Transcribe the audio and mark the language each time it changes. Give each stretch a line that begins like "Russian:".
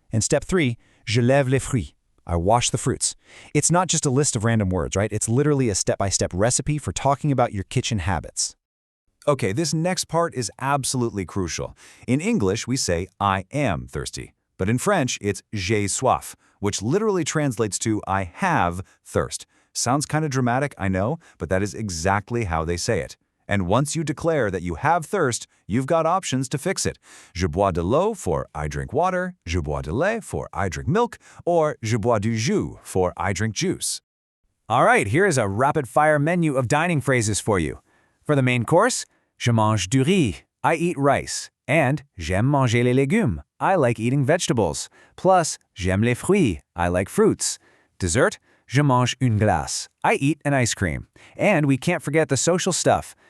English: And step 3,
French: je lève les fruits.
English: I wash the fruits. It's not just a list of random words, right? It's literally a step-by-step recipe for talking about your kitchen habits. Okay, this next part is absolutely crucial. In English, we say, I am thirsty. But in French, it's
French: j'ai soif,
English: which literally translates to I have thirst. Sounds kind of dramatic, I know, but that is exactly how they say it. And once you declare that you have thirst, you've got options to fix it.
French: Je bois de l'eau
English: for I drink water,
French: je bois de lait
English: for I drink milk, or
French: je bois du jus
English: for I drink juice. All right, here is a rapid-fire menu of dining phrases for you. For the main course,
French: je mange du riz.
English: I eat rice.
French: And j'aime manger les légumes.
English: I like eating vegetables.
French: Plus, j'aime les fruits.
English: I like fruits.
French: Dessert, je mange une glace.
English: I eat an ice cream. And we can't forget the social stuff.